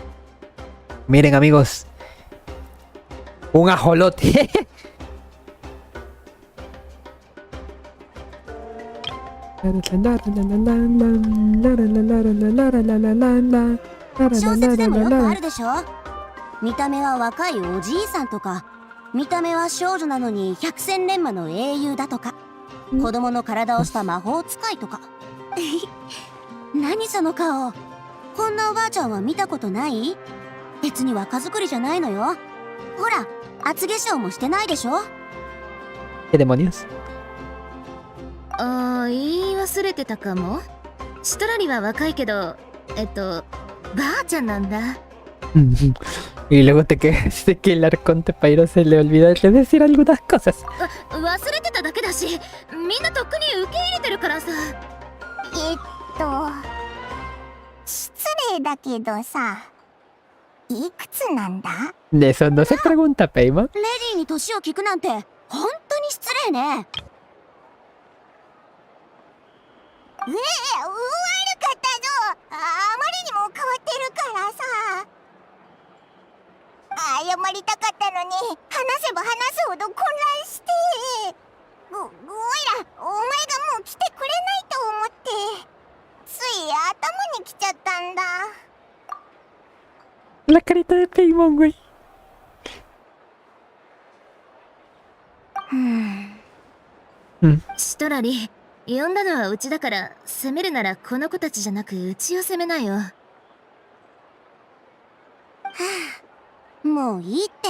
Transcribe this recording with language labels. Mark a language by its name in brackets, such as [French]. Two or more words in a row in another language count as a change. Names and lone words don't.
[Spanish] Miren amigos, un ajolote. [Japanese] 小説でもよくあるでしょ。見た目は若いおじいさんとか、見た目は少女なのに百戦錬磨の英雄だとか、子供の体をした魔法使いとか。何その顔。こんなおばあちゃんは見たことない？別に若作りじゃないのよ。ほら、厚化粧もしてないでしょ。 [Spanish] ¿Qué demonios? [Japanese] ああ、言い忘れてたかも。シトラリは若いけど、ばあちゃんなんだ。 [Spanish] Y luego te quejas que el arconte Pyro se le olvida decir algunas cosas. [Japanese] 忘れてただけだし、みんなとっくに受け入れてるからさ。失礼だけどさ、いくつなんだ？ [Spanish] De eso no se pregunta, Paimon. [Japanese] レディーに年を聞くなんて本当に失礼ね。悪かったぞ。あまりにも変わってるからさ。謝りたかったのに、話せば話すほど混乱して。おいら、お前がもう来てくれないと思って、つい頭に来ちゃったんだ。 [Spanish] La carita de Paimon, güey. [Japanese] シトラリ、呼んだのはうちだから、攻めるならこの子たちじゃなくうちを攻めなよ。もういいって。